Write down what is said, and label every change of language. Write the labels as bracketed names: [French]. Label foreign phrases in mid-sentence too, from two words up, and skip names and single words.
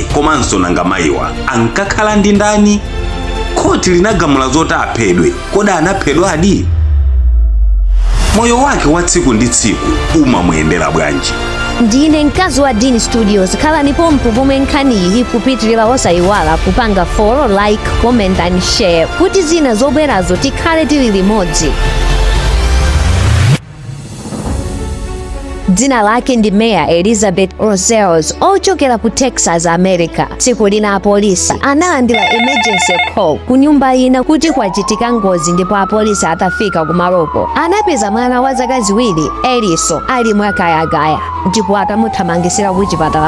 [Nyanja] Komanso nanga mayiwa ankakhala ndi ndani? Khoti linagamula zoti aphedwe. Kodi anaphedwadi? Moyo wake wa tsiku ndi tsiku umamuyendera bwanji? Ndine mkazi wa Dini Studios. Khala nipo mpumpume nkhaniyi kupitirira osayiwala kupanga [English] follow, like, comment and share [Nyanja] kuti zina zobwerazo tikhale tili limodzi. Dzina lake ndi Mayor Elizabeth Rosales ochokera ku Texas, America. Tsiku lina apolisi analandira [English] emergency call [Nyanja] ku nyumba ina kuti kwachitika ngozi, ndipo apolisi atafika kumaloko anapeza mwana wa zaka ziwiri Eliso ali mwakayakaya, ndipo atamuthamangisira ku chipatala.